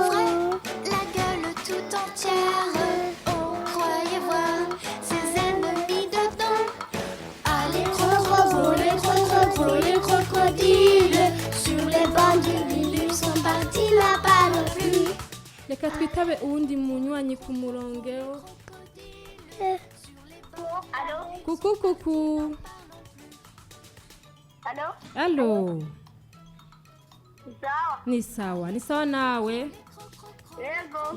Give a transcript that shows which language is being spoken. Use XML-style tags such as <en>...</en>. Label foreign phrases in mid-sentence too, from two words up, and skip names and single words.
<fr>ouvrait la gueule tout entière. On croyait voir ses ennemis dedans. Allez, Les crocodiles, sur les bancs du Nil, ils sont partis là-bas le plus.</fr> <rn>reka twitabe uwundi munywanyi ku murongo.</rn> <fr>Allô?</fr> <rn>Kuku.</rn> <fr>Allô? Allo.</fr> <rn>Sawa. Ni sawa nawe. Yego.</rn>